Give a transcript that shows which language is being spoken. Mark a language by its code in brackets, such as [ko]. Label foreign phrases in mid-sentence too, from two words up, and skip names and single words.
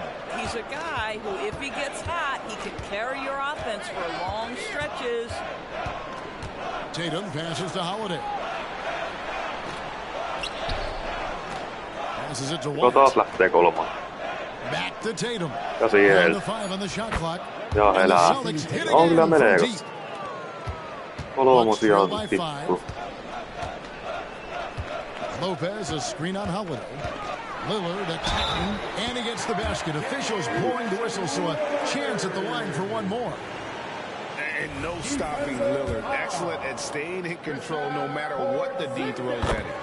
[en] He's a guy who, if he gets hot, he can carry your offense for long stretches. Tatum passes to Holiday. Passes it to White. Back to Tatum. And the 5 on the shot clock. [fi] Ja elää. On kyllä menee. Kolmosia on tippu. [en] Lopez, a screen on Holiday. Lillard attacking, and he gets the basket. Officials blowing the whistle, so a chance at the line for one more. And no stopping Lillard. Excellent at staying in control no matter what the D throws at him.